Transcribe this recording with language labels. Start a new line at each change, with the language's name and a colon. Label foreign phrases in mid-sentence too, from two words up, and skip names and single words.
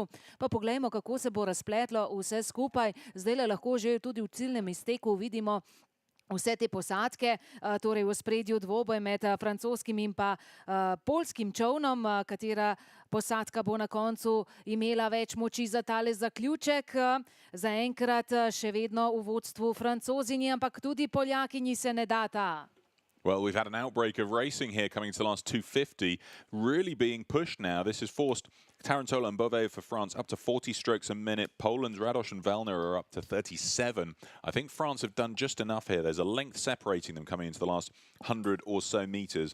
Slovenian: Pa poglejmo, kako se bo razpletlo vse skupaj. Zdajle lahko že tudi v ciljnem izteku vidimo vse te posadke, torej v spredju dvoboj med francoskim in pa polskim čovnom, katera posadka bo na koncu imela več moči za tale zaključek. Zaenkrat še vedno v vodstvu Francozinji, ampak tudi Poljakinji se ne data.
English: Well, we've had an outbreak of racing here coming to the last 250, really being pushed now. This has forced Tarantola and Beauvais for France up to 40 strokes a minute. Poland's Radosh and Velner are up to 37. I think France have done just enough here. There's a length separating them coming into the last 100 or so metres.